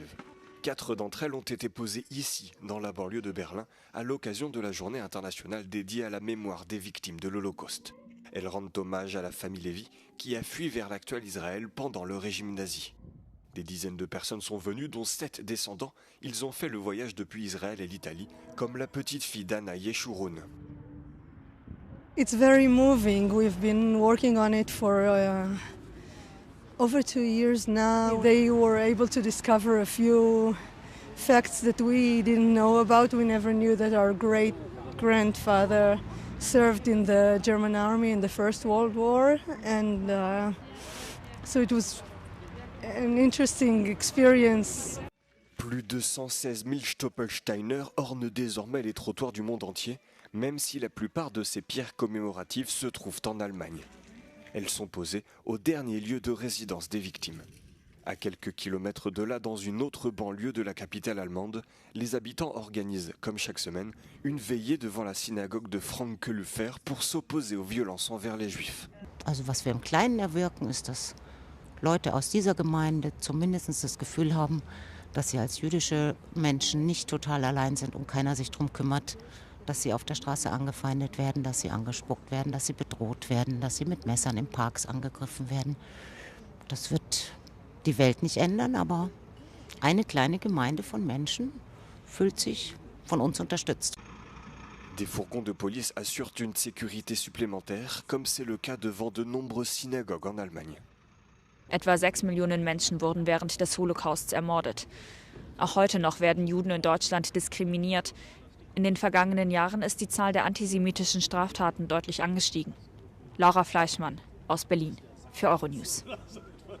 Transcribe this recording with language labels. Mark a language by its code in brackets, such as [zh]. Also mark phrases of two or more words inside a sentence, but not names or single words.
[fr] 4 d'entre elles ont été posées ici, dans la banlieue de Berlin, à l'occasion de la journée internationale dédiée à la mémoire des victimes de l'Holocauste. Elles rendent hommage à la famille Lévy, qui a fui vers l'actuel Israël pendant le régime nazi. Des dizaines de personnes sont venues, dont 7 descendants. Ils ont fait le voyage depuis Israël et l'Italie, comme la petite fille d'Anna Yeshurun. [en] It's very moving. We've been working on it for over 2 years now. They were able to discover a few facts that we didn't know about. We never knew that our great-grandfather served in the German army in the First World War, and so it was an interesting experience. [fr] Plus de 116 000 Stoppelsteiner ornent désormais les trottoirs du monde entier, même si la plupart de ces pierres commémoratives se trouvent en Allemagne. Elles sont posées au dernier lieu de résidence des victimes. À quelques kilomètres de là, dans une autre banlieue de la capitale allemande, les habitants organisent, comme chaque semaine, une veillée devant la synagogue de Franke-Lüfer pour s'opposer aux violences envers les Juifs. [de] Also was wir im Kleinen erwirken, ist, dass Leute aus dieser Gemeinde zumindest das Gefühl haben, dass sie als jüdische Menschen nicht total allein sind und keiner sich darum kümmert, dass sie auf der Straße angefeindet werden, dass sie angespuckt werden, dass sie bedroht werden, dass sie mit Messern in Parks angegriffen werden. Das wird die Welt nicht ändern, aber eine kleine Gemeinde von Menschen fühlt sich von uns unterstützt. [fr] Des fourgons de police assurent une sécurité supplémentaire, comme c'est le cas devant de nombreuses synagogues en Allemagne. [de] Etwa 6 Millionen Menschen wurden während des Holocausts ermordet. Auch heute noch werden Juden in Deutschland diskriminiert. In den vergangenen Jahren ist die Zahl der antisemitischen Straftaten deutlich angestiegen. Laura Fleischmann aus Berlin für Euronews.